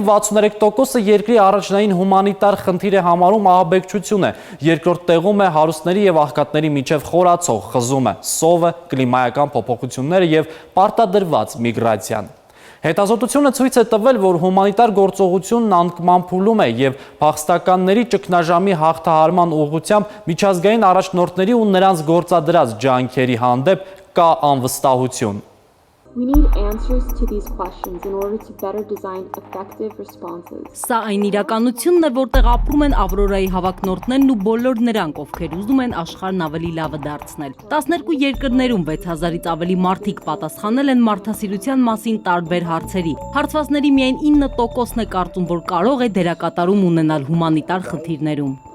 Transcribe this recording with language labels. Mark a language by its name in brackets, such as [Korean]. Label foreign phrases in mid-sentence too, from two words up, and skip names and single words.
[Armenian] 63%-ը երկրի առաջնային հումանիտար խնդիր է համարում ահաբեկչությունը, երկրորդ տեղում է հարուստների եւ աղքատների միջև խորացող խզումը, սովը, կլիմայական փոփոխությունները եւ պարտադրված միգրացիան։ Հետազոտությունը ցույց է տվել, որ հումանիտար գործողությունն անկման փուլում է եւ փախստականների ճգնաժամի հաղթահարման ուղղությամբ միջազգային առաջնորդների ու նրանց գործադրած ջանքերի հանդեպ կա անվստահություն։ [English] We need answers to these questions in order to better design effective responses. [Armenian] Սա այն իրականությունն է, որտեղ ապրում են Ավրորայի հավակնորդներն ու բոլոր նրանք, ովքեր ուզում են աշխարհն ավելի լավը դարձնել։ 12 երկրներում 6000-ից ավելի մարդիկ պատասխանել են մարդասիրության մասին տարբեր հարցերի։ Հարցվածների միայն 9%-ն է կարծում, որ կարող է դերակատարում ունենալ հումանիտար խնդիրներում։